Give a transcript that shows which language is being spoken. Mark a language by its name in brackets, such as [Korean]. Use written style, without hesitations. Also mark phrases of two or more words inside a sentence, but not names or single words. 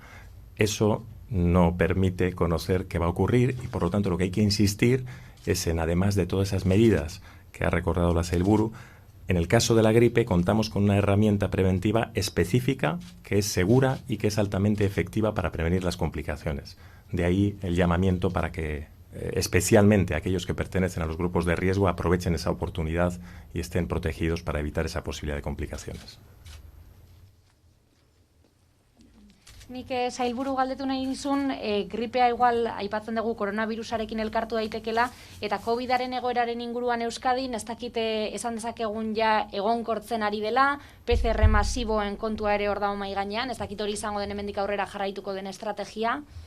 [Spanish] Eso no permite conocer qué va a ocurrir y, por lo tanto, lo que hay que insistir es en, además de todas esas medidas que ha recordado la Sailburu, en el caso de la gripe contamos con una herramienta preventiva específica que es segura y que es altamente efectiva para prevenir las complicaciones. De ahí el llamamiento para que, especialmente aquellos que pertenecen a los grupos de riesgo, aprovechen esa oportunidad y estén protegidos para evitar esa posibilidad de complicaciones. [Basque] Nik Sailburu galdetu nahi nizun, gripea igual aipatzen dugu koronavirusarekin elkartu daitekela, eta COVID-aren egoeraren inguruan Euskadin, ez dakite esan dezakegun ja egonkortzen ari dela, PCR masiboen kontua ere hor dago mahai gainean, ez dakit hori izango den hemendik aurrera jarraituko den estrategia.